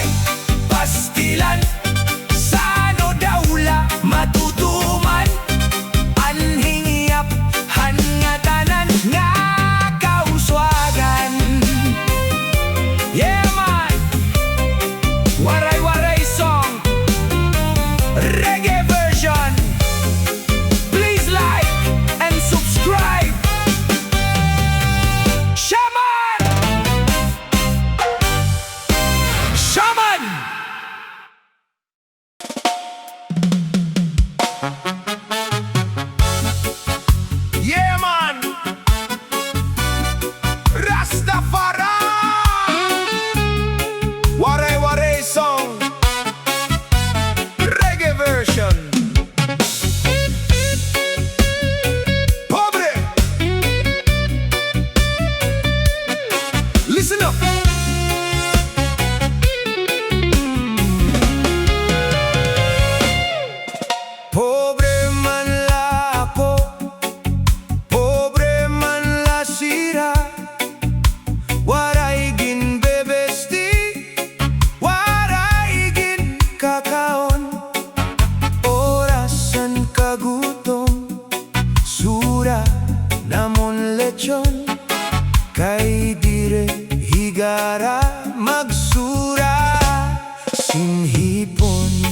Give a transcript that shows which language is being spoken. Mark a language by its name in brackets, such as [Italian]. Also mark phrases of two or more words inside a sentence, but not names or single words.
[Waray] Pastilan sa daula, matutuman ang hingyap, hangatanan nga kauswagan. [English] Yeah, man! Waray-waray song, reggae version. Please like and subscribe. Shaman! Shaman! Yeah, man! Rastafari! Waray-waray song, reggae version. Pobre! Listen up! [Waray] Pobre man la ako, pobre man la sira, waray gin bebesti, waray gin kakaon, orasan kagutom, sura namon lechon, kay dire higara magsura sinhipon.